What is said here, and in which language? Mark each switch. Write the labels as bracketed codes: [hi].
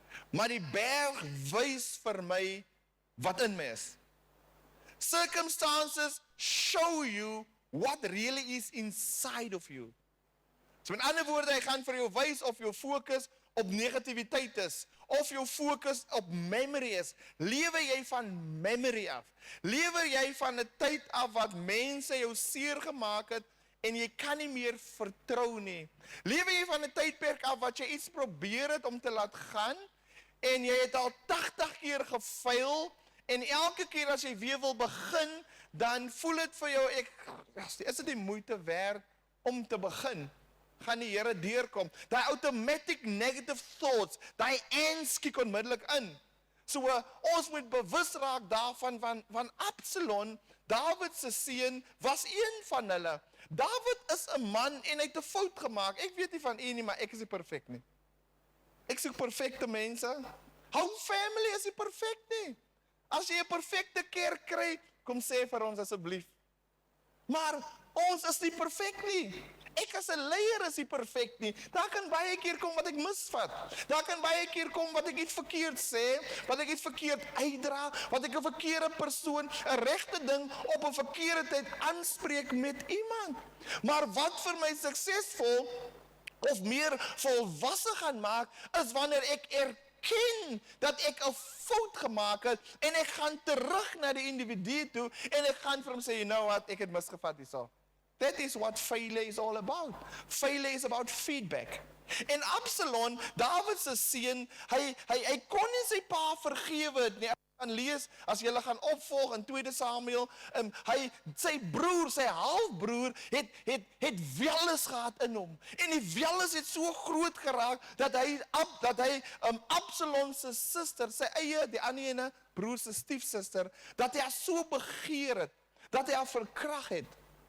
[af] Maar die berg wys vir my wat in my is. [en] Circumstances show you what really is inside of you. [af] So met ander woorde, hy gaan vir jou wys of jou fokus op negativiteit is, of jou fokus op memory is. Lewe jy van memory af? Lewe jy van 'n tyd af wat mense jou seer gemaak het en jy kan nie meer vertrou nie? Lewe jy van 'n tydperk af wat jy iets probeer het om te laat gaan en jy het al 80 keer gefaal? En elke keer as jy weer wil begin, dan voel dit vir jou, is dit die moeite werd om te begin? Gaan die Here deurkom? Daai [en] automatic negative thoughts, [af] daai ants kyk onmiddellik in. So ons moet bewus raak daarvan, van Absalom, Dawid se seun, was een van hulle. Dawid is 'n man en hy het 'n fout gemaak. Ek weet nie van u nie, maar ek is nie perfek nie. Ek soek perfekte mense. How family is nie perfek nie. As jy 'n perfekte kerk kry, kom sê vir ons asseblief. Maar ons is nie perfek nie. Ek as 'n leier is nie perfek nie. Daar kan baie keer kom wat ek misvat. Daar kan baie keer kom wat ek iets verkeerd sê, wat ek iets verkeerd uitdra, wat ek 'n verkeerde persoon, 'n regte ding op 'n verkeerde tyd aanspreek met iemand. Maar wat vir my suksesvol of meer volwasse gaan maak, is wanneer ek erken dat ek 'n fout gemaak het en ek gaan terug na die individu toe en ek gaan vir hom sê, [en] you know what, [af] ek het misgevat hierso. [en] That is what failure is all about. Failure is about feedback. [af] En Absalom, Dawid se seun, hy kon nie sy pa vergewe het nie. gaan lees, as julle gaan opvolg in 2 Samuel, sy broer, sy halfbroer, het welis gehad in hom. En die welis het so groot geraak, dat hy Absalom se suster, sy eie, die ander ene, broer se stiefsuster, dat hy haar so begeer het, dat hy haar verkrag het.